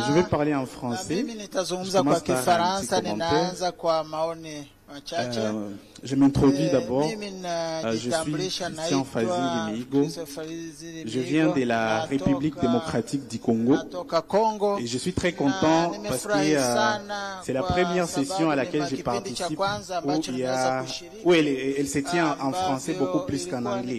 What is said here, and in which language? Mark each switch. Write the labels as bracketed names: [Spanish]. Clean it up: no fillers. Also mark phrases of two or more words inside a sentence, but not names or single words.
[French] Je vais parler en français. [Swahili] Mimi nitazungumza kwa Kifaransa, ninaanza kwa maoni machache. [French] Je m'introduis d'abord. Je suis Christian Fazili Mihigo. Je viens de la République démocratique du Congo. Et je suis très content parce que c'est la première session à laquelle je participe où elle se tient en français beaucoup plus qu'en anglais.